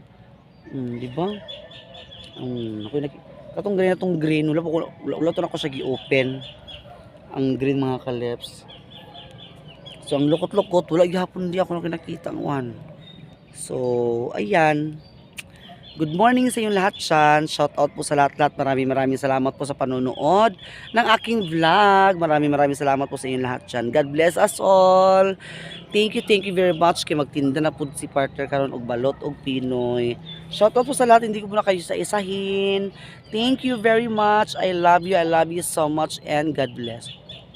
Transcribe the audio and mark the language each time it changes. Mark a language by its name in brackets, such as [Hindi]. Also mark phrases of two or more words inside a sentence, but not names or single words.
[Filipino] Di ba? [Cebuano] Ako'y katong green na tong green, wala to na ko siya gi-open. Ang green mga kaleps. So, ang lukot-lukot, wala gihapon di ako nakita ang one. So, [Filipino] ayan. [English] Good morning [Filipino] sa inyong lahat dyan. Shout out po sa lahat-lahat. Maraming salamat po sa panonood ng aking vlog. Maraming salamat po sa inyong lahat dyan. [English] God bless us all. Thank you very much [Cebuano] kay magtinda na po si partner karon og balot og Pinoy. [Filipino] Shout out po sa lahat, hindi ko muna kayo isa-isahin. [English] Thank you very much. I love you so much and God bless.